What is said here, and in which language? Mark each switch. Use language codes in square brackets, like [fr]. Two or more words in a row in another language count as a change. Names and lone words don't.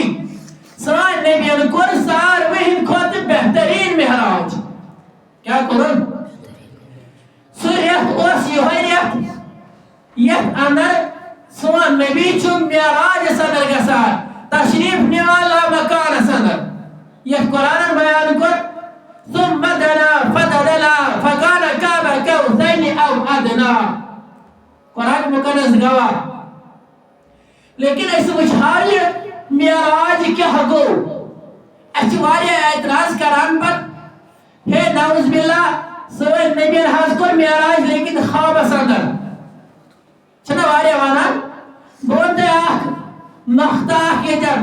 [ks] سٲنۍ نبین کوٚر ساروٕے ہٕنٛدۍ کھۄتہٕ بہتریٖن معراج. کیٛاہ کوٚرُن؟ سُہ رٮ۪تھ اوس یِہوٚے رٮ۪تھ یتھ اندر سون نبی چھُ معراجس اندر گژھان تشریف نِوان لامکانس اندر. یتھ قرآنن بیان کوٚر [ar] ثم دنا فتدلى فكان قاب قوسين او ادنى. [ks] قرآن مقدس گواہ. لیکن أسۍ وٕچھان یہِ معراج کیٛاہ گوٚو. اَسہِ چھِ واریاہ اعتراض کران پتہٕ ہے [ar] نعوذ باللہ [ks] سٲنۍ نبین حظ کوٚر معراج لیکن خوابس اندر. چھِنہ واریاہ ونان. بہٕ ونہٕ تۄہہِ اکھ نۄختہٕ اکھ ییٚتٮ۪ن.